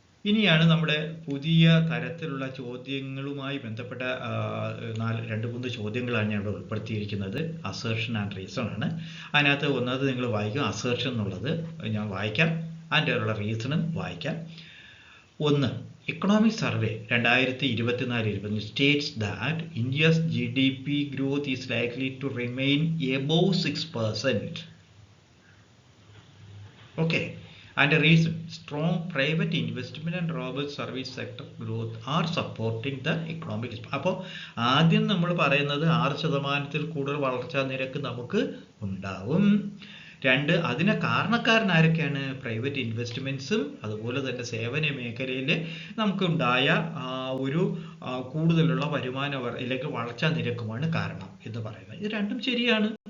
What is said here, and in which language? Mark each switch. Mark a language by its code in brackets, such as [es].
[ml] ഇനിയാണ് നമ്മുടെ പുതിയ തരത്തിലുള്ള ചോദ്യങ്ങളുമായി ബന്ധപ്പെട്ട 2-3 ചോദ്യങ്ങളാണ് ഞാൻ ഇവിടെ ഉൾപ്പെടുത്തിയിരിക്കുന്നത്. അസേർഷൻ ആൻഡ് റീസൺ ആണ്. അതിനകത്ത് ഒന്നത് നിങ്ങൾ വായിക്കും, അസേർഷൻ എന്നുള്ളത് ഞാൻ വായിക്കാം, അതിൻ്റെ ഉള്ള റീസണും വായിക്കാം. 1. [en] Economic Survey 2024 states that India's GDP growth is likely to remain above 6%. Okay. And the reason, strong private investment and robust service sector growth are supporting the economic. [ml] അപ്പോൾ ആദ്യം നമ്മൾ പറയുന്നത് 6% കൂടുതൽ വളർച്ചാ നിരക്ക് നമുക്ക് ഉണ്ടാവും. 2, അതിന് കാരണക്കാരനാരൊക്കെയാണ്? പ്രൈവറ്റ് ഇൻവെസ്റ്റ്മെൻറ്റ്സും അതുപോലെ തന്നെ സേവന മേഖലയിൽ നമുക്കുണ്ടായ ഒരു കൂടുതലുള്ള വരുമാന അല്ലെങ്കിൽ വളർച്ചാ നിരക്കുമാണ് കാരണം എന്ന് പറയുന്നത്. ഇത് രണ്ടും ശരിയാണ്.